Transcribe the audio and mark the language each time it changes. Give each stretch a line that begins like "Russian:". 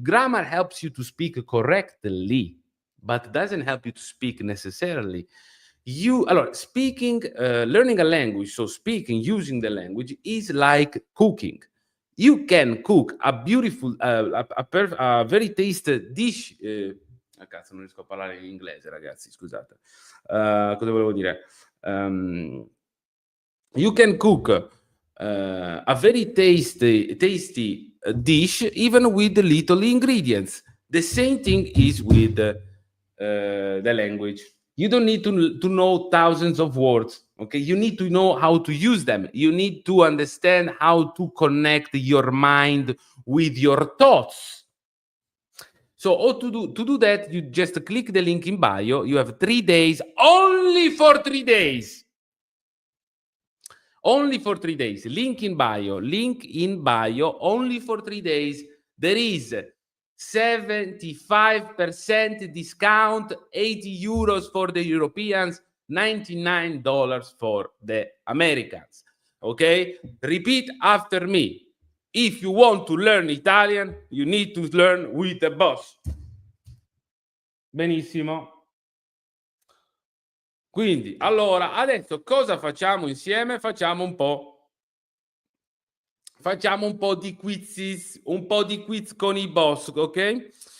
English: Grammar helps you to speak correctly, but doesn't help you to speak necessarily. Learning a language, so speaking, using the language, is like cooking. You can cook a beautiful, a very tasty dish.
Italian: Cazzo, non riesco a parlare in inglese, ragazzi, scusate. Cosa volevo dire?
English: You can cook a very tasty dish even with little ingredients. The same thing is with the language. You don't need to know thousands of words, okay? You need to know how to use them. You need to understand how to connect your mind with your thoughts. So to do that, you just click the link in bio. You have 3 days, only for 3 days. Only for 3 days. Link in bio, only for 3 days. There is 75% discount, 80 euros for the Europeans, $99 for the Americans. Okay? Repeat after me. If you want to learn Italian, you need to learn with the boss.
Italian: Benissimo. Quindi, allora, adesso cosa facciamo insieme? Facciamo un po' di quiz, con i boss, ok?